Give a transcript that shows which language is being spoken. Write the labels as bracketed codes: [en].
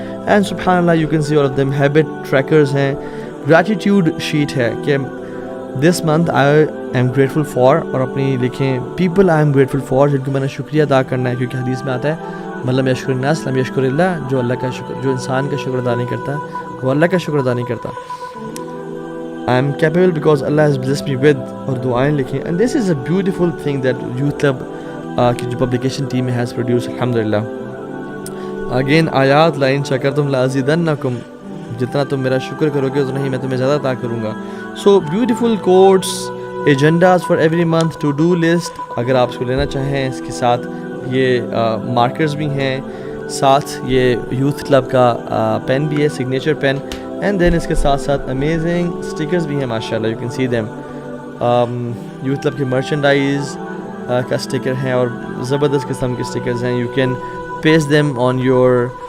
[ur] And سبحان اللہ [en] You can see all of them. [ur] Habit trackers ہیں، gratitude sheet ہے کہ [en] this month I am grateful for, [ur] اور اپنی لکھیں [en] people I am grateful for [ur] جن کو میں نے شکریہ ادا کرنا ہے، کیونکہ حدیث میں آتا ہے مطلب [ar] یشکر الناس لم یشکر اللہ، [ur] جو اللہ کا شکر، جو انسان کا شکر ادا نہیں کرتا وہ اللہ کا شکر ادا نہیں کرتا. [en] I am capable because Allah has blessed me with، [ur] اور دعائیں لکھیں. [en] And this is a beautiful thing that Youth Club [ur] کی جو پبلیکیشن ٹیم [en] has produced الحمدللہ. [ur] Again آیات [ar] لَإِن شَكَرْتُمْ لَأَزِيدَنَّكُمْ، [ur] جتنا تم میرا شکر کرو گے اتنا ہی میں تمہیں زیادہ عطا کروں گا. [en] So beautiful quotes، agendas for every month، to do list [ur] اگر آپ اس کو لینا چاہیں. اس کے ساتھ یہ مارکرز بھی ہیں، ساتھ یہ یوتھ کلب کا پین بھی ہے، سگنیچر پین. اینڈ دین اس کے ساتھ ساتھ امیزنگ اسٹیکرز بھی ہیں ماشاءاللہ، [en] You can see them. [ur] Youth club کی مرچنڈائز کا اسٹیکر ہیں اور زبردست قسم کے اسٹیکرز ہیں. [en] you can paste them on your